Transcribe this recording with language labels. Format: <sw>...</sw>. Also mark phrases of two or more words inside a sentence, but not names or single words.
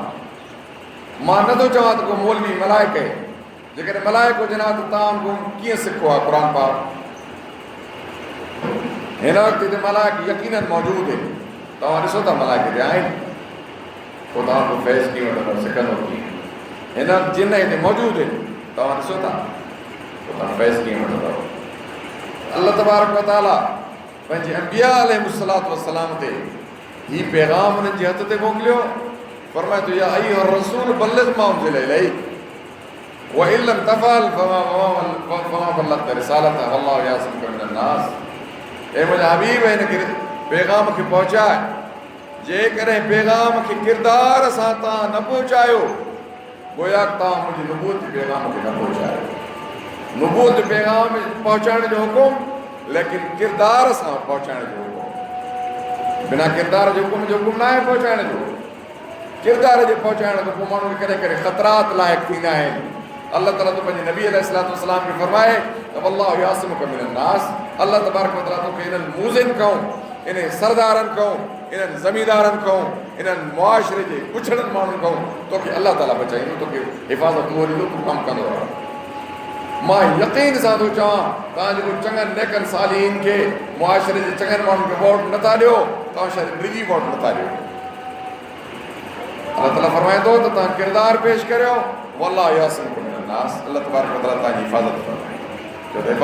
<sd>मां नथो चवां त को मौलवी मलाइक आहे, जेकॾहिं मलाइक हुजनि हा त तव्हां कीअं सिखो आहे क़ुर पाक। हिन वक़्तु हिते मलाइक यकीनन मौजूदु आहिनि, तव्हां ॾिसो था मलाइक हिते आहिनि, पोइ तव्हां को फैज़ कीअं वठंदव, सिखंदो कीअं। हिन वक़्तु जिन हिते मौजूदु आहिनि, तव्हां ॾिसो था, पोइ तव्हां फैज़ कीअं वठंदव।</sd> <ar>الله تبارك وتعالى</ar> <sd>पंहिंजे अंबिया अलैहिस्सलाम ते हीउ पैगाम उन्हनि जे हथ ते मोकिलियो, फरमाए थो</sd> <ar>يا أيها الرسول بلغ ما أنزل إليك وإن لم تفعل فما بلغت رسالته والله يعصمك من الناس.</ar> <sd>ऐं मुंहिंजा हबीब हिन पैगाम खे पहुचाए, जेकॾहिं पैगाम खे किरदार सां तव्हां न पहुचायो, गोया तव्हां मुंहिंजी नुबूवत जे पैगाम खे न पहुचायो। नुबूवत जे पैगाम पहुचाइण जो हुकुम, लेकिन किरदार सां पहुचाइण जो हुकुम। बिना किरदार जे हुकुम न आहे पहुचाइण जो। किरदार जे पहुचाइण खां पोइ माण्हू खे कॾहिं कॾहिं ख़तरात लाइक़ थींदा आहिनि। अल्लाह ताला तो पंहिंजे नबी अलैहिस्सलाम खे फरमाए त</sd> <ar>वल्लाहु यासिमुका मिनन नास, अल्लाह तबारक व तआला</ar> <sd>तोखे इन्हनि मूज़िन खां, इन्हनि सरदारनि खां, इन्हनि ज़मींदारनि खां, इन्हनि मुआशिरे जे कुछड़नि माण्हुनि खां तोखे अल्लाह ताला बचाईंदो, तोखे हिफ़ाज़त उहो ॾींदो, तूं कमु कंदो रह। मां यकीन सां थो चवां, तव्हां जेको चङनि नेकनि सालिहीन खे, मुआशिरे जे चङनि माण्हुनि खे वोट नथा ॾियो, तव्हां शायदि निजी वोट नथा ॾियो। अल्लाह ताला फरमाए थो त तव्हां किरदार पेश करियो,</sd> <ar>वल्लाहु यासिमुका मिनन नास, अल्लाह तबारक व तआला</ar> <sd>तव्हांजी हिफ़ाज़त फरमाए।</sd>